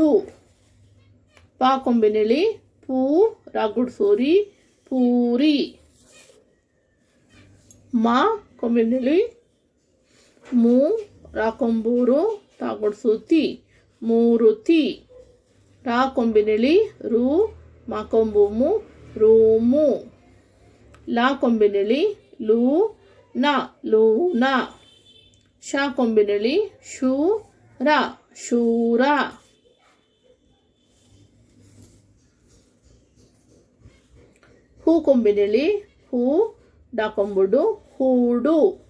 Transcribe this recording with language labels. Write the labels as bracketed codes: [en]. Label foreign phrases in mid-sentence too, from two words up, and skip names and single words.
[kn] ಪಾ ಕೊಂಬಿನಿಳಿ ಪೂ, ರಾಗುಡ್ಸೂರಿ ಪೂರಿ. ಮಾ ಕೊಂಬಿನಿಳಿ ಮೂ, ರಾ ಕೊಂಬೂರು ತಾಗುಡ್ಸೂತಿ ಮೂರುತಿ. ರಾ ಕೊಂಬಿನಿಳಿ ರೂ, ಮಾ ಕೊಂಬು ಮು ರೂಮು. ಲಾ ಕೊಂಬಿನಿಳಿ ಲೂ, ನ ಲೂನ. ಶಾ ಕೊಂಬಿನಿಳಿ ಶೂ, ರ ಶೂರ. ಹೂ ಕೊಂಬಿನಿಳಿ ಹೂ, ಡಾ ಕೊಂಬುಡು ಹೂಡು.